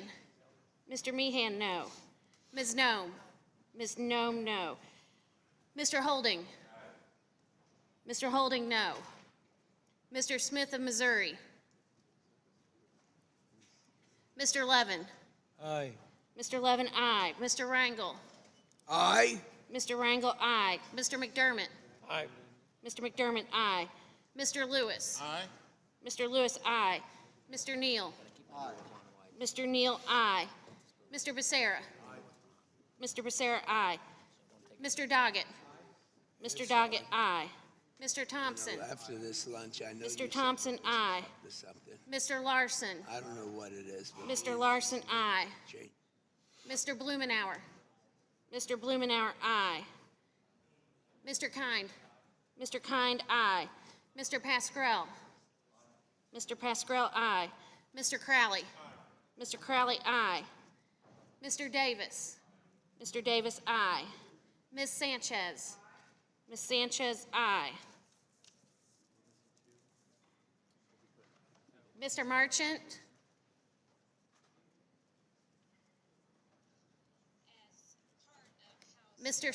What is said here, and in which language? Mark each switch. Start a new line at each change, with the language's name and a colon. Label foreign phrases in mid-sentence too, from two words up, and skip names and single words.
English: Mr. Meehan, no. Ms. Nome? Ms. Nome, no. Mr. Holding? Mr. Holding, no. Mr. Smith of Missouri? Mr. Levin? Aye. Mr. Levin, aye. Mr. Rangel? Aye. Mr. Rangel, aye. Mr. McDermott? Aye. Mr. McDermott, aye. Mr. Lewis? Aye. Mr. Lewis, aye. Mr. Neal? Aye. Mr. Neal, aye. Mr. Becerra? Mr. Becerra, aye. Mr. Doggett? Mr. Doggett, aye. Mr. Thompson? After this lunch, I know Mr. Thompson, aye. to something. Mr. Larson? I don't know what it is. But Mr. Larson, aye. Jake. Mr. Blumenauer? Mr. Blumenauer, aye. Mr. Kind? Mr. Kind, aye. Mr. Pascrell? Mr. Pascrell, aye. Mr. Crowley? Mr. Crowley, aye. Mr. Davis? Mr. Davis, aye. Ms. Sanchez? Ms. Sanchez, aye. Mr. Marchant? Mr.